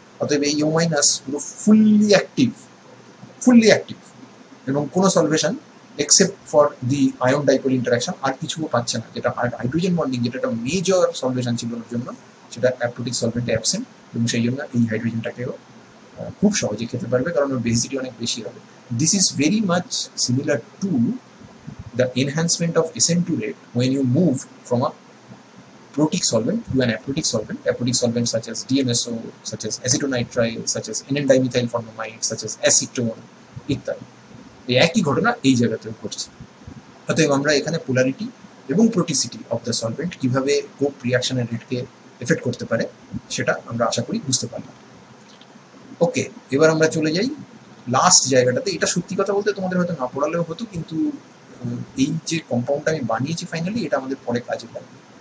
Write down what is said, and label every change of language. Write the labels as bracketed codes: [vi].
[bn] অতএব এই ও মাইনাস পুরো ফুললি অ্যাক্টিভ এবং কোনো সলভেশন [en] except for the ion dipole interaction [bn] আর কিছুও পাচ্ছে না, যেটা হাইড্রোজেন বন্ডিং, যেটা একটা মেজর সলভেশন ছিল ওর জন্য, সেটা অ্যাপ্রোটিক সলভেন্টে অ্যাবসেন্ট, এবং সেই জন্য এই হাইড্রোজেনটাকেও খুব সহজে খেতে পারবে, কারণ ওর বেসিটি অনেক বেশি হবে। [en] This is very much similar to the enhancement of SN2 rate when you move from a protic solvent to an aprotic solvent. Aprotic solvents such as DMSO, such as acetonitrile, such as N,N-dimethyl formamide, such as acetone ইত্যাদি। [bn] এই একই ঘটনা এই জায়গাতেও ঘটছে। অতএব আমরা এখানে পোলারিটি এবং প্রোটিসিটি অফ দ্য সলভেন্ট কিভাবে কোপ রিয়াকশনের রেটকে এফেক্ট করতে পারে সেটা আমরা আশা করি বুঝতে পারলাম। ওকে, এবার আমরা চলে যাই লাস্ট জায়গাটাতে। এটা সত্যি কথা বলতে তোমাদের হয়তো না পড়ালেও হতো, কিন্তু এই যে কম্পাউন্ডটা আমি বানিয়েছি ফাইনালি, এটা আমাদের পরে কাজে লাগবে।